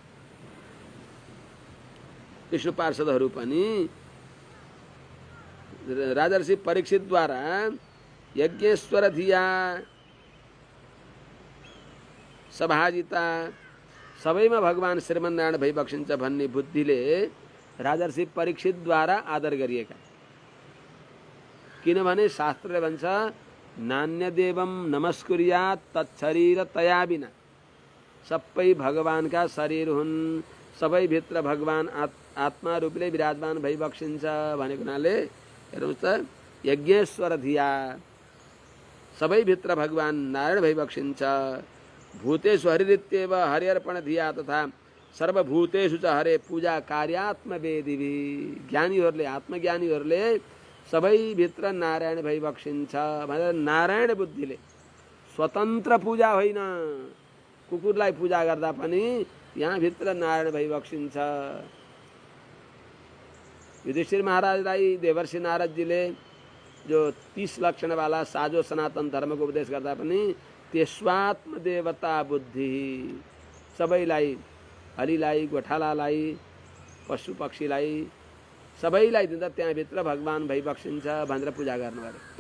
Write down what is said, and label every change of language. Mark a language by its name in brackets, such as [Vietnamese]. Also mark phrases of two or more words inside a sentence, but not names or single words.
[Nepali] विष्णु पार्षदहरू पनि राजर्षि परीक्षितद्वारा [Sanskrit] यज्ञेश्वर धिया सभाजिता [Nepali] सबैमा भगवान श्रीमन्नारायण भइबक्सिन्छ भन्ने बुद्धिले राजर्षि परीक्षितद्वारा आदर गरिएका। किनभने शास्त्रले भन्छ [Sanskrit] नान्य देवम नमस्कुर्यात् तच्छरीर तया बिना। [Nepali] सबै भगवानका शरीर हुन्, सबै भित्र भगवान आत्मा रूपले विराजमान भइबक्सिन्छ भनेको हुनाले हेर्नुहोस् त [Sanskrit] यज्ञेश्वर धिया [Nepali] सबै भित्र भगवान नारायण भइबक्सिन्छ। [Sanskrit] भूतेषु हरिरित्येव हरिअर्पण धिया तथा सर्वभूतेषु च हरे पूजा कार्यात्म वेदिवी। [Nepali] ज्ञानीहरूले आत्मज्ञानीहरूले सबै भित्र नारायण भइबक्सिन्छ भनेर नारायण बुद्धिले स्वतन्त्र पूजा होइन, कुकुरलाई पूजा गर्दा पनि यहाँ भित्र नारायण भइबक्सिन्छ। युधिष्ठिर महाराजलाई देवर्षि नारदजीले जो 30 लक्षण वाला साजो सनातन धर्म को उपदेश गर्दा पनि त्यसवात्म देवता बुद्धि सबैलाई हलीलाई गोठालालाई पशु पक्षीलाई सबैलाई दिँदा त्यहाँभित्र भगवान भइबक्सिन्छ भनेर पूजा गर्नु अरे।